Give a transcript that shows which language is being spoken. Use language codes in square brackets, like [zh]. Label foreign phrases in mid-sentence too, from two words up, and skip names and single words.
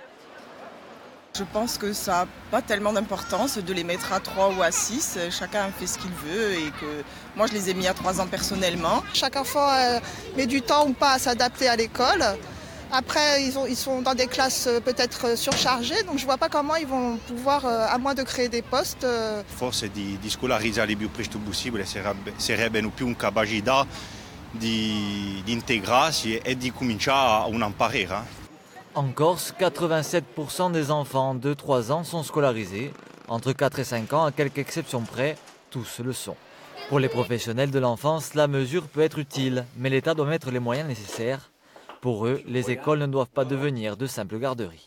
[fr] Je pense que ça n'a pas tellement d'importance de les mettre à 3 ou à 6. Chacun fait ce qu'il veut et que moi je les ai mis à 3 ans personnellement. Chaque enfant met du temps ou pas à s'adapter à l'école. Après, ils sont dans des classes peut-être surchargées, donc je ne vois pas comment ils vont pouvoir, à moins de créer des postes. [it] Forse di scolarizzarli il più presto possibile sarebbe più una capacità di integrarsi e di cominciare a un imparare. [fr] En Corse, 87% des enfants de 3 ans sont scolarisés. Entre 4 et 5 ans, à quelques exceptions près, tous le sont. Pour les professionnels de l'enfance, la mesure peut être utile, mais l'État doit mettre les moyens nécessaires. Pour eux, les écoles ne doivent pas devenir de simples garderies.